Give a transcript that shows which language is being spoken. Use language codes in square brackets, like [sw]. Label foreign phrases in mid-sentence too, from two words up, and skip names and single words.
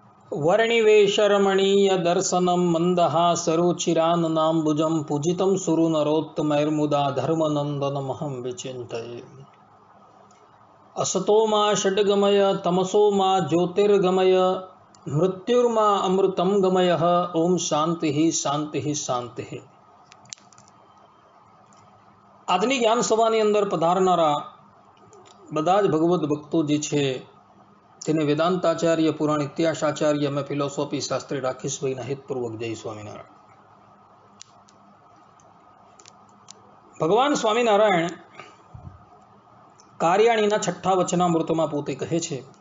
[sa] वर्णिवेशरमणीय दर्शनं मन्दहासरुचिराननाम्बुजं पूजितं सुरनरोत्तमैर्मुदा धर्मनन्दनमहं विचिन्तये। असतो मा षड्गमय तमसो मा ज्योतिर्गमय मृत्युर्मा अमृतं गमयः। ओम शांति शांति शांति। [gu] આજની જ્ઞાન સભાની અંદર પધારનારા બધા જ ભગવદ્ ભક્તો જે છે તેને વેદાંતાચાર્ય પુરાણ ઇતિહાસાચાર્ય અમે ફિલોસોફી શાસ્ત્રી રાકેશભાઈના હિતપૂર્વક જય સ્વામિનારાયણ। ભગવાન સ્વામિનારાયણ કાર્યાણીના છઠ્ઠા વચનામૃતમાં પોતે કહે છે